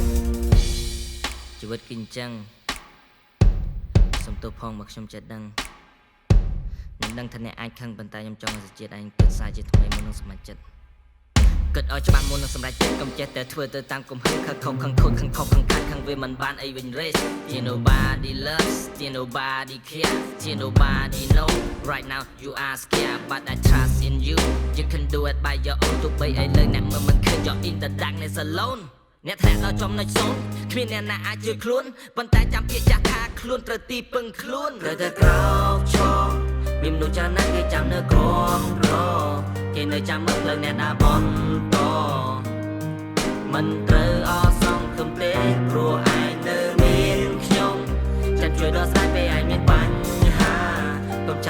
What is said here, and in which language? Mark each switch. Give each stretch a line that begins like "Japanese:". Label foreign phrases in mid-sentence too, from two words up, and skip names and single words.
Khmer: ជីវិតគឺអញ្ចឹងសំទោសផងមកខ្ញុំចេះដឹងខ្ញុំដឹងថាអ្នកអាចខឹងប៉ុន្តែខ្ញុំចង់ឲ្យជាតិឯងគិតសារជាថ្មីមុននឹងសម្រេចចិត្តគិតឲ្យច្បាស់មុននឹងសម្រេចចិត្តកុំចេះតែធ្វើទៅតាមកំហឹងខឹកខំខឹងខូចខឹងខុសខឹងខាត់ខឹងវាមិនបានអីវិញ
English: race you nobody loves you nobody care you nobody know right now you are scared but I trust in you you can do it by your own
Khmer: ទោះបីឥឡូវអ្នកមើលមិនឃើញ
English: you're in the darkness alone
Khmer: អ្នកធ្លាក់ដល់ចំណុចសូន្យគ្មានអ្នកណាអាចជួយខ្លួនប៉ុន្តែចាំពាក្យចាស់ថាខ្លួនត្រូវទីពឹងខ្លួនត្រូវតែក្រោកឈរ មានមនុស្សចាស់ណាស់គេចាំនៅក្រមរគេនៅចាំមើលផ្លូវអ្នកណាបន្តមិនត្រូវអសង្ឃឹមទេព្រោះឯងនៅមានខ្ញុំចាំជួយដល់ស្ដាយពេលឯងមានបញ្ហាកុំ